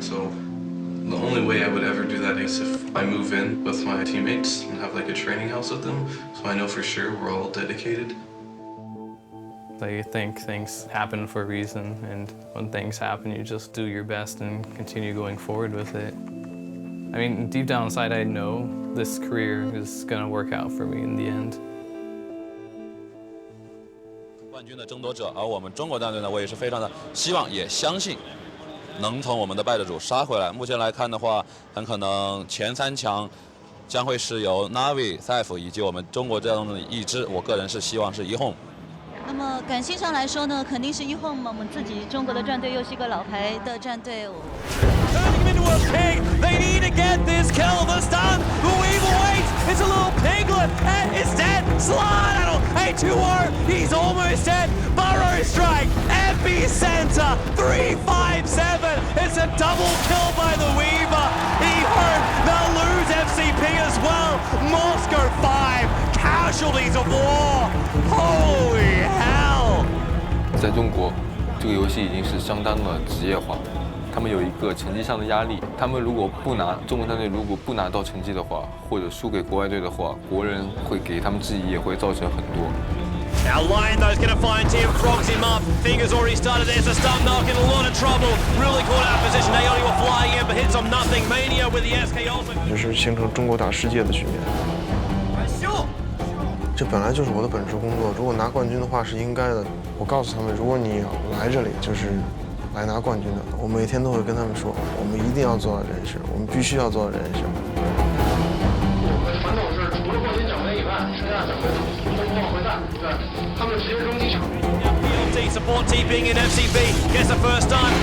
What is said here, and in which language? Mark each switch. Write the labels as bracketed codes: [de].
[en] So the only way I would ever do that is if I move in with my teammates and have like a training house with them, so I know for sure we're all dedicated. I think things happen for a reason, and when things happen, you just do your best and continue going forward with it. I mean, deep down inside, I know this career is gonna work out for me in the end. [zh] 冠军的争夺者，而我们中国战队呢，我也是非常的希望，也相信能从我们的败者组杀回来。目前来看的话，很可能前3强将会是由 Navi、Saif 以及我们中国战队的一支，我个人是希望是eHome。那么感性上来说呢，肯定是eHome嘛，我们自己中国的战队又是一个老牌的战队。 [en] Turning him into a pig, they need to get this kill. The stun, the weave awaits. It's a little piglet, and it's dead. Slide, a 2-0. He's almost dead. Burrow strike, epicenter, 357. It's a double kill by the Weaver. eHome, they'll lose FCP as well. Moscow 5, casualties of war. Holy hell! [zh] 在中国，这个游戏已经是相当的职业化。他们有一个成绩上的压力，他们如果不拿中国战队如果不拿到成绩的话，或者输给国外队的话，国人会给他们质疑，也会造成很多。 [en] Now Lion though's going to find Tim, frogs him up. Fingers already started. There's a stun knock in a lot of trouble. Really caught out of position. Aeoni were flying in, but hits on nothing. Mania with the SK also. [zh] 就是形成中国打世界的局面。这本来就是我的本职工作，如果拿冠军的话是应该的。我告诉他们，如果你来这里就是来拿冠军的，我每天都会跟他们说，我们一定要做到这件事，我们必须要做到这件事。有个传统是，除了冠军奖杯以外，剩下奖杯都不往回带，对，他们直接扔机场。 [en] PLT support TPing in FCB gets the first stun.